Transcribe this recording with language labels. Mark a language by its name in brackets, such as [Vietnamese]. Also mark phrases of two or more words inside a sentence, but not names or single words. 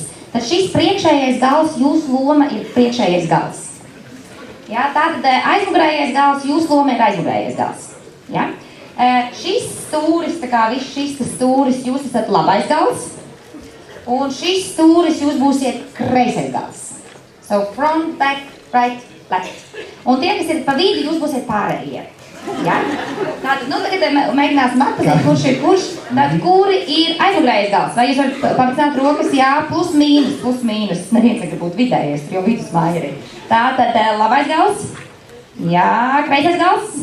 [Latvian] Tad šis priekšējais gals, jūsu loma ir priekšējais gals. Jā, tātad aizmugurējais gals, jūsu loma ir aizmugurējais gals. Jā. Šis stūris, tā kā viss šis stūris, jūs esat labais gals, un šis stūris jūs būsiet kreisais gals. [English] So front, back, right, left. [Latvian] Un tie, kas ir pa vidu, jūs būsiet pārējie. Ja? Tātad, nu tagad mēģināsim atpazīt, kurš ir kurš, tad kuri ir aizmugurējais gals. Vai jūs varat pamatcināt rokas? Jā, plus mīnus. Neviens negrib būt vidējais, jo vidusmāja ir. Tātad, labais gals. Jā, kreisais gals.